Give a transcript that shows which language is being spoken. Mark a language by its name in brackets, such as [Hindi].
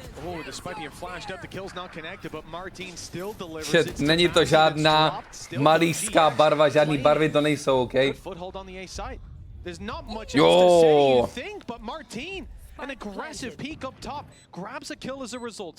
[English] Oh, despite being flashed up, the kill's not connected, but Marteen still delivers. [Czech] Shit, není to žádná malířská barva, žádný barvy to nejsou, OK? [English] Foothold on the A side. There's not much else to say, you think, but Marteen An aggressive peek up top, grabs a kill as a result.